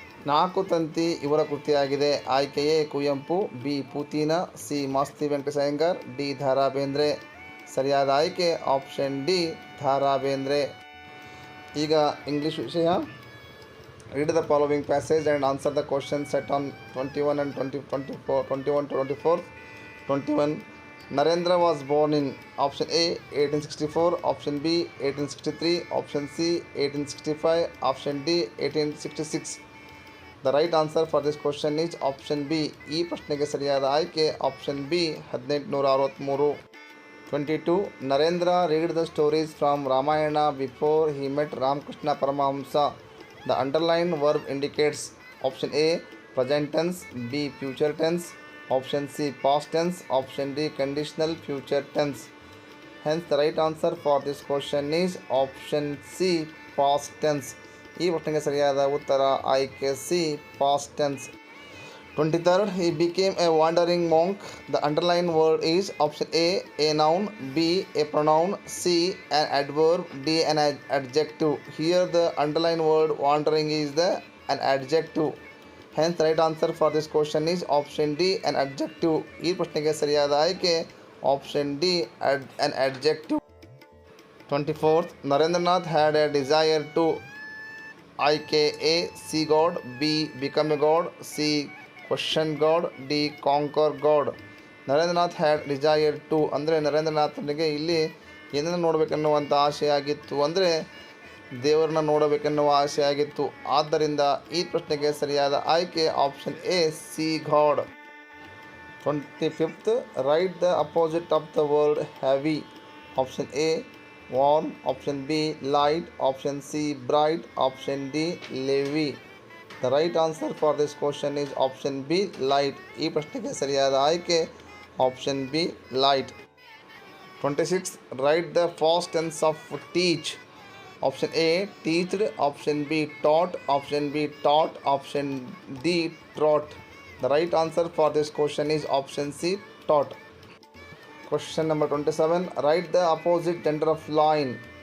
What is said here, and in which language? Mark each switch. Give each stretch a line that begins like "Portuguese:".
Kannada: 4 ತಂತಿ ಇವರ ಕೃತಿಯಾಗಿದೆ. ಆಯ್ಕೆ A Kuvempu, B Puthina, C Masti Venkatesha Iyengar, D the Ra Bendre. ಸರಿಯಾದ ಆಯ್ಕೆ option D the Ra Bendre. ಈಗ ಇಂಗ್ಲೀಷ್ ವಿಷಯ.
English: Read the following passage and answer the question set on 21 and 21 to 24. 21 Narendra was born in option A 1864, option B 1863, option C 1865, option D 1866. The right answer for this question is option B.
Kannada: ಈ ಪ್ರಶ್ನೆಗೆ ಸರಿಯಾದ ಆಯ್ಕೆ option B 1863.
English: 22 Narendra read the stories from Ramayana before he met Ramakrishna Paramahamsa. The underlined verb indicates option A present tense, B future tense, option C past tense, option D conditional future tense. Hence the right answer for this question is option C past tense.
Kannada: ಈ ಪ್ರಶ್ನೆಗೆ ಸರಿಯಾದ ಉತ್ತರ ಆಯ್ಕೆ C
English: past tense. 23rd he became a wandering monk. The underlined word is option A noun, B a pronoun, C an adverb, D an adjective. Here the underlined word wandering is an adjective. Hence the right answer for this question is option D an adjective.
Kannada: ಈ ಪ್ರಶ್ನೆಗೆ ಸರಿಯಾದ ಆಯ್ಕೆ
English: option D an adjective. 24th Narendranath had a desire to
Kannada: ಆಯ್ಕೆ A
English: see God, B become a God, C question God, D conquer God. Narendranath had desire to
Kannada: ಅಂದರೆ ನರೇಂದ್ರನಾಥನಿಗೆ ಇಲ್ಲಿ ಏನನ್ನು ನೋಡಬೇಕೆನ್ನುವಂಥ ಆಸೆ ಆಗಿತ್ತು ಅಂದರೆ ದೇವರನ್ನ ನೋಡಬೇಕೆನ್ನುವ ಆಸೆ ಆಗಿತ್ತು. ಆದ್ದರಿಂದ ಈ ಪ್ರಶ್ನೆಗೆ ಸರಿಯಾದ ಆಯ್ಕೆ option A C god.
English: 25th right the opposite of the word heavy. Option A warm, option B light, option C bright, option D levi. The right answer for this question is option B light.
Kannada: ಈ ಪ್ರಶ್ನೆಗೆ ಸರಿಯಾದ ಆಯ್ಕೆ option B light.
English: 26 write the past tense of teach. Option A teached, option B taught, option B taught, option D taught. The right answer for this question is option C taught. Question number 27 write the opposite gender of loin.